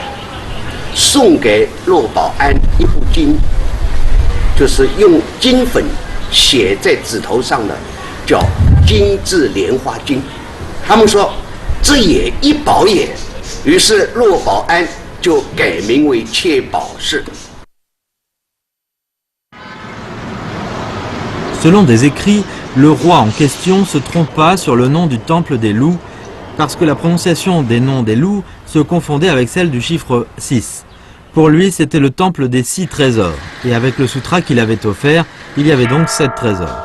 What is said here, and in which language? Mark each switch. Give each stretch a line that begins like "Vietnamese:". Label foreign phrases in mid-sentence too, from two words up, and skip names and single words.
Chinese: 送给陆宝安一部经，就是用金粉写在纸头上的，叫《金字莲花经》。他们说这也一宝也，于是骆宝安就改名为切宝寺。
French: Selon des écrits, le roi en question se trompa sur le nom du temple des loups parce que la prononciation des noms des loups se confondait avec celle du chiffre 6. Pour lui, c'était le temple des 6 trésors, et avec le sutra qu'il avait offert, il y avait donc 7 trésors.